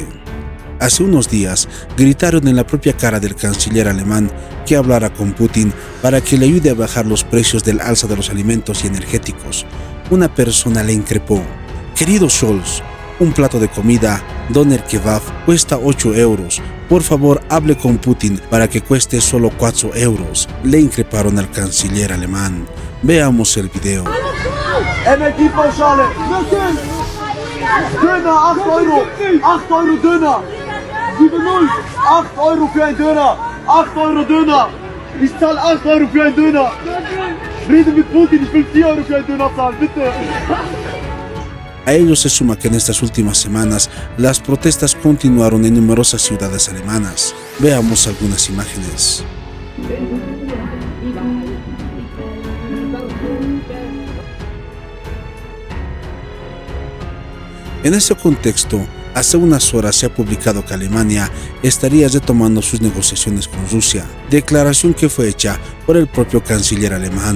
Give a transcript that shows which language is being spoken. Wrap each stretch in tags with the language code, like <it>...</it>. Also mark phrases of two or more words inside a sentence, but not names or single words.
<es>Hace unos días gritaron en la propia cara del canciller alemán que hablara con Putin para que le ayude a bajar los precios del alza de los alimentos y energéticos. Una persona le increpó: «Querido Scholz, un plato de comida, doner kebab, cuesta 8 euros. Por favor, hable con Putin para que cueste solo 4 euros. Le increparon al canciller alemán. Veamos el video.</es> <de>Energiepauschale. Döner, 8 Euro. 8 Euro Döner. 7-0. 8 Euro für ein Döner. 8 Euro Döner. Ich zahle 8 Euro für ein Döner. Rede mit Putin, ich will 4 Euro für ein Döner zahlen, bitte.</de> <es>A ello se suma que en estas últimas semanas las protestas continuaron en numerosas ciudades alemanas. Veamos algunas imágenes. En ese contexto, hace unas horas se ha publicado que Alemania estaría retomando sus negociaciones con Rusia, declaración que fue hecha por el propio canciller alemán.</es>